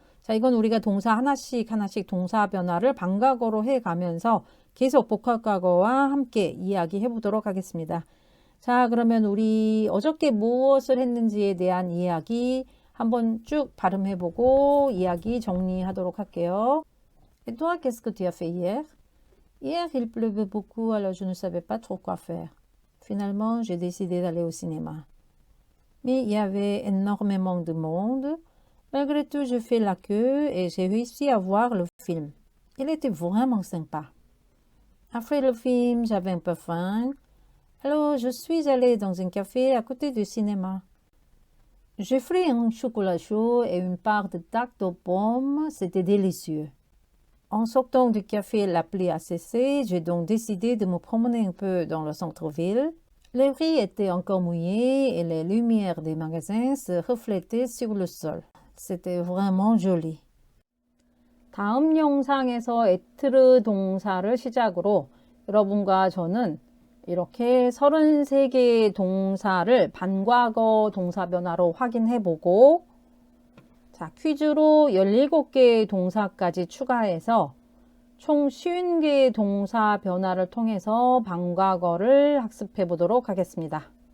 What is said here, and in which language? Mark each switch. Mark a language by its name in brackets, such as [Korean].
[Korean] 자, 이건 우리가 동사 하나씩 동사 변화를 반과거로 해가면서 계속 복합과거와 함께 이야기해 보도록 하겠습니다. 자, 그러면 우리 어저께 무엇을 했는지에 대한 이야기 한번 쭉 발음해보고 이야기 정리하도록 할게요. [French] Et toi, qu'est-ce que tu as fait hier? Hier, il pleuvait beaucoup, alors je ne savais pas trop quoi faire. Finalement, j'ai décidé d'aller au cinéma. Mais il y avait énormément de monde. Malgré tout, je fais la queue et j'ai réussi à voir le film. Il était vraiment sympa. Après le film, j'avais un peu faim. Alors, je suis allée dans un café à côté du cinéma. J'ai pris un chocolat chaud et une part de tarte aux pommes. C'était délicieux. En sortant du café, la pluie a cessé. J'ai donc décidé de me promener un peu dans le centre-ville. Les rues étaient encore mouillées et les lumières des magasins se reflétaient sur le sol. C'était vraiment joli. [Korean] 다음 영상에서 에트르 동사를 시작으로 여러분과 저는 이렇게 33개의 동사를 반과거 동사 변화로 확인해보고, 자, 퀴즈로 17개의 동사까지 추가해서 총 50개의 동사 변화를 통해서 반과거를 학습해 보도록 하겠습니다.